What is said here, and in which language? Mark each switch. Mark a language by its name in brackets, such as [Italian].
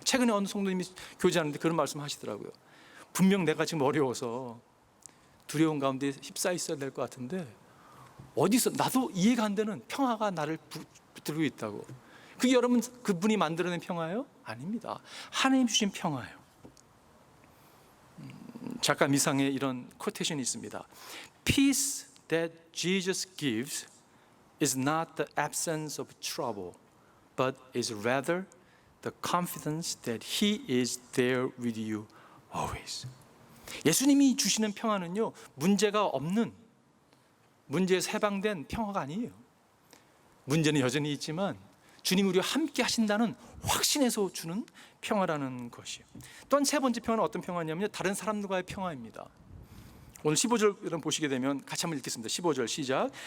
[Korean] 최근에 어느 성도님이 교제하는데 그런 말씀 하시더라고요. 분명 내가 지금 어려워서 두려움 가운데 휩싸여 있어야 될 것 같은데 어디서 나도 이해가 안 되는 평화가 나를 붙들고 있다고. 그게 여러분 그분이 만들어낸 평화예요? 아닙니다. 하나님 주신 평화예요. 작가 미상에 이런 코테이션이 있습니다. [English] Peace that Jesus gives is not the absence of trouble, but is rather the confidence that He is there with you always. [Korean] 예수님이 주시는 평화는요, 문제가 없는, 문제에서 해방된 평화가 아니에요. 문제는 여전히 있지만 주님이 우리와 함께 하신다는 확신에서 주는 평화라는 것이에요. 또한 세 번째 평화는 어떤 평화냐면요, 다른 사람들과의 평화입니다. 오늘 15절 여러분 보시게 되면 같이 한번 읽겠습니다. 15절 시작.